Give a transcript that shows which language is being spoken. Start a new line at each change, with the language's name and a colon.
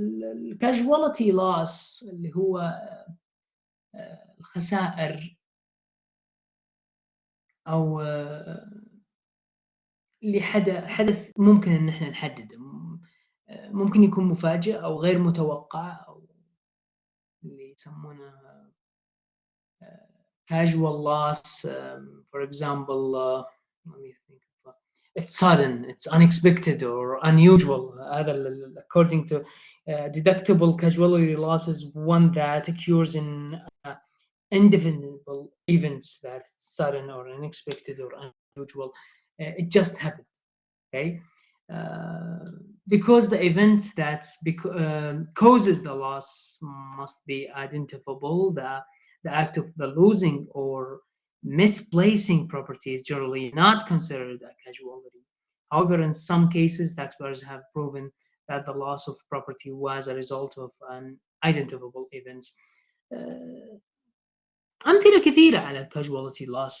Arabic: الكاجوالتي loss اللي هو الخسائر او اللي حدث ممكن ان احنا نحدده، ممكن يكون مفاجئ او غير متوقع، او اللي يسمونه casual loss.
English: For example, let me think. It's sudden, it's unexpected or unusual. According to deductible casualty loss is one that occurs in indefinable events that's sudden or unexpected or unusual. It just happened. Okay. Because the event that causes the loss must be identifiable. The act of the losing or misplacing property is generally not considered a casualty. However, in some cases, taxpayers have proven that the loss of property was a result of an identifiable events.
Arabic: أمثلة كثيرة على casualty loss.